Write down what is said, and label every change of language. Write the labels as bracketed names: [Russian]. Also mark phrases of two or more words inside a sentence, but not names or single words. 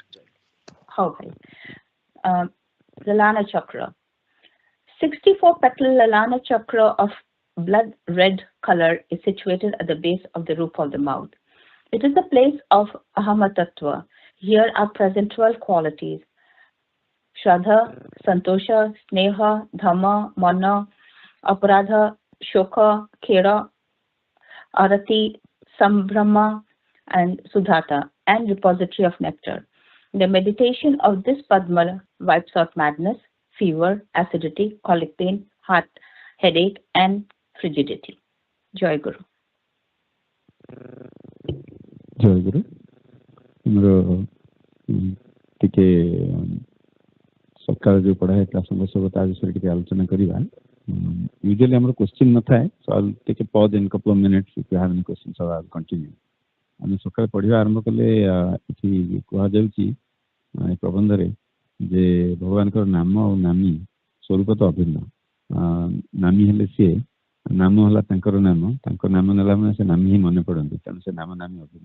[English] How bhai? Lalana Chakra. 64 petal Lalana Chakra of blood red color is situated at the base of the roof of the mouth. It is the place of Ahamatatva. Here are present 12 qualities: Shraddha, Santosha, Sneha, Dhamma, Mana, Aparadha, Shoka, Khera, Arati, Sambhrama, and Sudhata, and repository of nectar. The meditation of this Padma wipes out madness, fever, acidity, colic pain, heart, headache, and frigidity. [Hindi] जय गुरु. [Odia] ଜୟ ଗୁରୁ ଆମର ଟିକେ ସକାଳ ଯୋଉ ପଢା ହେଇଥିଲା ସଂଘ ତା ବିଷୟରେ ଟିକେ ଆଲୋଚନା କରିବା। ୟୁଜୁଆଲି ଆମର କ୍ୱେଶ୍ଚିନ୍ ନଥାଏ, [English] so I'll take a pause in a couple of minutes. If you have any questions, so I'll continue. [Odia] ଆମେ ସକାଳେ ପଢିବା ଆରମ୍ଭ କଲେ ଏଠି କୁହାଯାଉଛି ଏ ପ୍ରବନ୍ଧରେ ଯେ ଭଗବାନଙ୍କର ନାମ ଆଉ ନାମୀ ସ୍ୱରୂପ ତ ଅଭିନ୍ନ। ନାମୀ ହେଲେ ସିଏ, ନାମ ହେଲା ତାଙ୍କର ନାମ, ତାଙ୍କ ନାମ ନେଲା ମାନେ ସେ ନାମୀ ହିଁ ମନେ ପଡନ୍ତି, ତେଣୁ ସେ ନାମ ନାମୀ ଅଭିନ୍ନ।